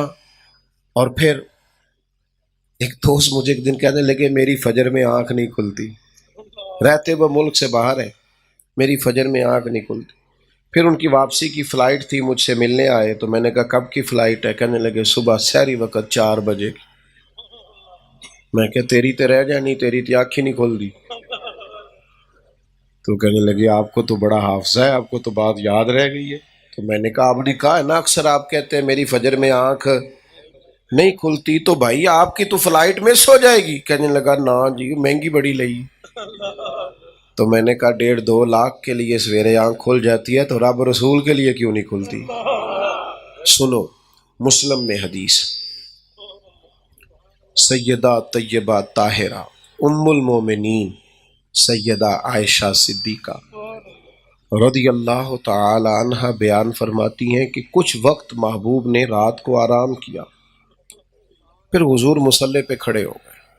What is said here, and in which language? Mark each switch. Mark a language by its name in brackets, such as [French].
[Urdu] اور پھر ایک دوست مجھے ایک دن کہنے لگے، میری فجر میں آنکھ نہیں کھلتی، رہتے وہ ملک سے باہر ہے، میری فجر میں آنکھ نہیں کھلتی. پھر ان کی واپسی کی فلائٹ تھی، مجھ سے ملنے آئے تو میں نے کہا کب کی فلائٹ ہے؟ کہنے لگے صبح سحری وقت 4 بجے کی. [Punjabi] میں کہ تیری تے رہ جانی، تیری تے آنکھ ہی نہیں کھل دی. [Urdu] تو کہنے لگے آپ کو تو بڑا حافظہ ہے، آپ کو تو بات یاد رہ گئی ہے. تو میں نے کہا آپ نے کہا ہے نا اکثر آپ کہتے ہیں میری فجر میں آنکھ نہیں کھلتی، تو بھائی آپ کی تو فلائٹ مس ہو جائے گی. کہنے لگا [Punjabi] نا جی مہنگی بڑی لئی. [Urdu] تو میں نے کہا 1.5-2 لاکھ کے لیے سویرے آنکھ کھل جاتی ہے تو رب رسول کے لیے کیوں نہیں کھلتی؟ سنو، مسلم میں حدیث، سیدہ طیبہ طاہرہ ام المومنین سیدہ عائشہ صدیقہ رضی اللہ تعالی عنہ بیان فرماتی ہیں کہ کچھ وقت محبوب نے رات کو آرام کیا، پھر حضور مصلی پہ کھڑے ہو گئے.